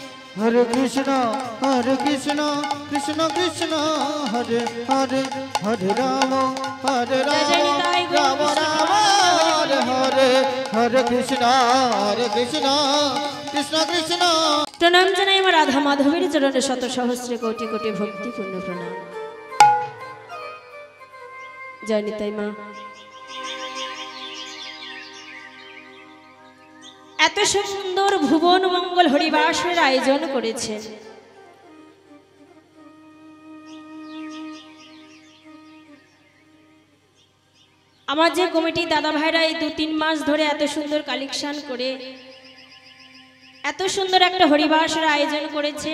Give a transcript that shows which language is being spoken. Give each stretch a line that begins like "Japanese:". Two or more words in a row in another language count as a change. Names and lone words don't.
Sanskrit: हरे कृष्णा कृष्ण कृष्ण हरे हरे हरे राम राम राम हरे हरे हरे कृष्णा कृष्ण कृष्ण।
Bangla: प्रणाम জানাই আমার রাধা মাধবের চরণে শত সহস্রে কোটি কোটি ভক্তিপূর্ণ প্রণাম। জয় নিতাই মা। এত সুন্দর ভুবন মঙ্গল হরিবাসের আয়োজন করেছেন, আমার যে কমিটি দাদা ভাইরা এই 2-3 মাস ধরে এত সুন্দর কালেকশন করে এত সুন্দর একটা হরিবাসের আয়োজন করেছেন।